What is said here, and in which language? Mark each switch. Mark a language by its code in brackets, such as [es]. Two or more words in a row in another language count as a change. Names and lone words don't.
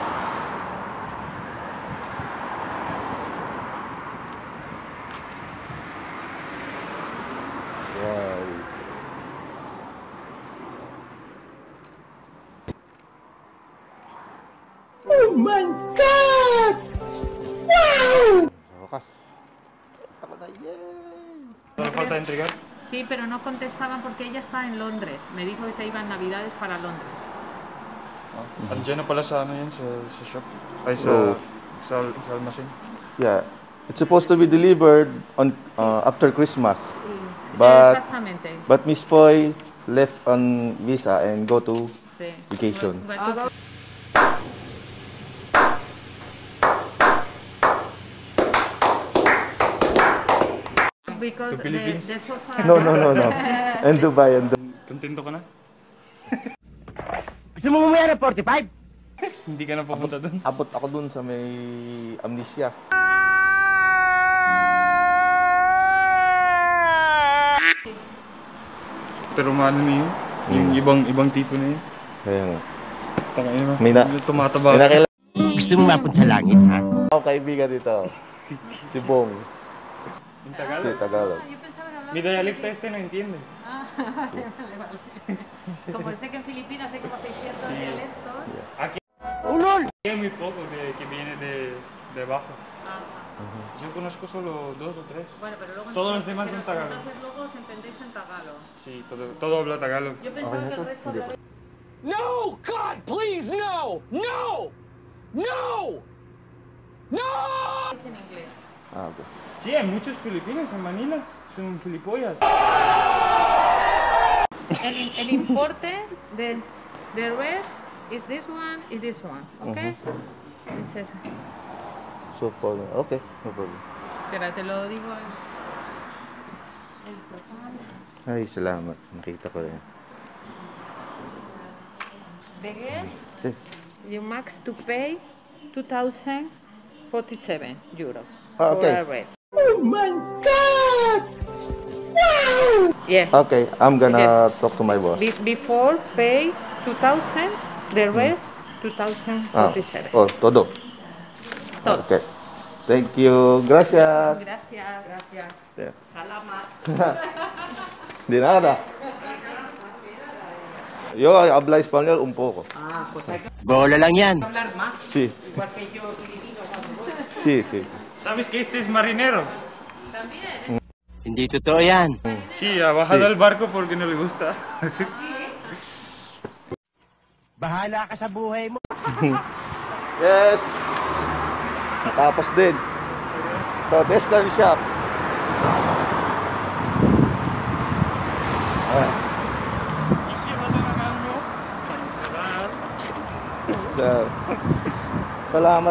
[en] Wow. Oh my God! Wow! [tl] Wakas. Tako na, yay! [es] ¿No le falta entregar? Sí, pero no contestaban porque ella está en Londres. Me dijo que se iba en Navidades para Londres. [tl] Andiyan na pala sa ano yan, sa shop. Ay, Oh. sa almacén. [en] Yeah. It's supposed to be delivered on after Christmas. [es] Sí, [en] But- [es] exactamente. [en] But Miss Poy left on visa and go to [es] Sí. [en] vacation. Bueno, because To Philippines? the sofa... No. And Dubai. [tl] Kontento ka na? Gusto mo mamaya ng 45? Hindi ka na pupunta doon? Abot ako dun sa may amnesia. Pero maano niyo? Yung ibang tipo na yun. Kaya nga. Tangay na. May na- Tumataba. May nakilala Gusto mo mapunta sa langit, ha? ako kaibigan dito. Si Bong. Yung Si Tagalog. Tagalog. [es] Yo pensaba en hablar... Mi dialecto este no entiende. Vale. Como sé que en Filipinas hay como 600 dialectos... Aquí [tl] Ulol! [es] hay muy poco que viene de abajo. Yo conozco solo 2 o 3. Bueno, pero luego... Todos los demás son Tagalog. Entonces luego os entendéis en Tagalog. Sí, todo habla Tagalog. Yo pensaba que el resto hablaba... [en] No! God, please, no! No! No! No! [es] en inglés. [en] Okay. [es] Sí, hay muchos filipinos en Manila. Son filipollas. El importe de [en] rest is this one y this one, [es] ¿ok? Es esa. [en] So, okay, no problem. [es] Espera, te lo digo. El total. [tl] Ay, salamat. Nakita ko rin. [en] The guest, [es] Sí. [en] you max to pay 2,047 euros Ah, okay. for a rest. Oh my God! Wow! Yeah. Okay, I'm gonna talk to my boss. Before pay 2,000, the rest 2,047. [es] Oh, todo. Todo. [en] Okay. Thank you. [es] Gracias. Gracias. Gracias. [en] Yeah. [tl] Salamat. [es] De nada. Yo habla español un poco. Ah, pues hay que [tl] Bola lang yan. [es] hablar más. Sí, Igual que yo, filipino, cuando voy. sí. ¿Sabes que este es marinero? También. [tl] Hindi totoo yan. [es] Sí, ha bajado Sí. al barco porque no le gusta. [tl] Bahala ka sa buhay mo. Yes. Tapos din. Ito, [en] best car shop. [tl] So, salamat.